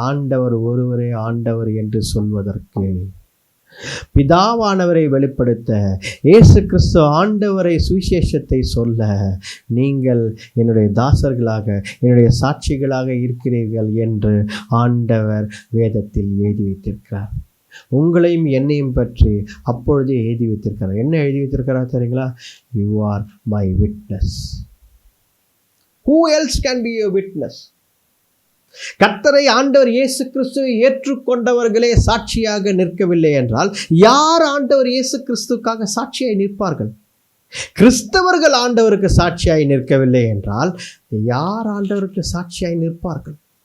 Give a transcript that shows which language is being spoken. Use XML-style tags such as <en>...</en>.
<ta>ஆண்டவர் ஒருவரே ஆண்டவர் என்று சொல்வதற்கு, பிதாவானவரை வெளிப்படுத்த, இயேசு கிறிஸ்து ஆண்டவரை சுவிசேஷத்தை சொல்ல நீங்கள் என்னுடைய தாசர்களாக என்னுடைய சாட்சிகளாக இருக்கிறீர்கள் என்று ஆண்டவர் வேதத்தில் எழுதி வைத்திருக்கிறார். உங்களையும் என்னையும் பற்றி அப்பொழுதே எழுதி வைத்திருக்கிறார். என்ன எழுதி வைத்திருக்கிறார் தெரியுங்களா?</ta> <en>You are my witness. Who else can be a witness?</en> <ta>கர்த்தரை ஆண்டவர் இயேசு கிறிஸ்துவை ஏற்றுக்கொண்டவர்களே சாட்சியாக நிற்கவில்லை என்றால் யார் ஆண்டவர் இயேசு கிறிஸ்துக்காக சாட்சியாய் நிற்பார்கள்? கிறிஸ்தவர்கள் ஆண்டவருக்கு சாட்சியாய் நிற்கவில்லை என்றால் யார் ஆண்டவருக்கு சாட்சியாய் நிற்பார்கள்?</ta>